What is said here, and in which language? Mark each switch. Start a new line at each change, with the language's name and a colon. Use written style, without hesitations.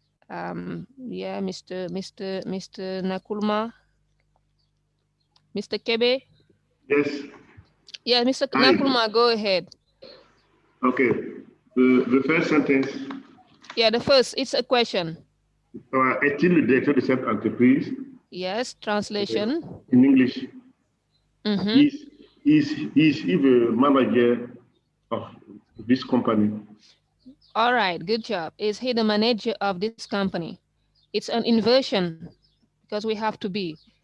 English: Yeah, Mr. Nakulma, Mr. Kebe. yes. Yeah, Mr. Hi. Nakulma, go ahead. Okay. The first sentence. Yeah, the first, it's a question.
French: Est-il le directeur de cette entreprise?
English: Yes, Uh, translation. in English, Mm-hmm. is is he the manager of this company? All right, good job. Is he the manager of this company? It's an inversion because we have to be.